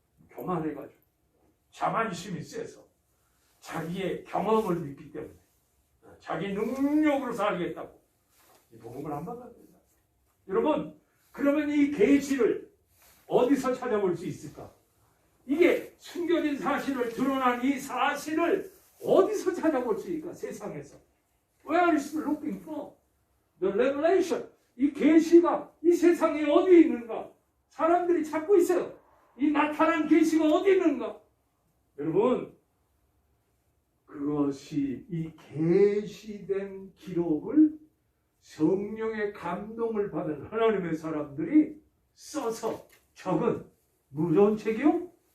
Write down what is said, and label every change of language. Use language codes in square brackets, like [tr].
[ko] 교만해가지고 자만심이 세서 자기의 경험을 믿기 때문에 자기 능력으로 살겠다고 이 복음을 안 받아들인다. 여러분, 그러면 이 계시를 어디서 찾아볼 수 있을까? 이게 숨겨진 사실을, 드러난 이 사실을 어디서 찾아볼 수 있을까? 세상에서. [en] Where is looking for the revelation? [ko] 이 계시가 이 세상에 어디 있는가? 사람들이 찾고 있어요. 이 나타난 계시가 어디 있는가? 여러분, 그것이 이 계시된 기록을 성령의 감동을 받은 하나님의 사람들이 써서 적은 무서운 책이요?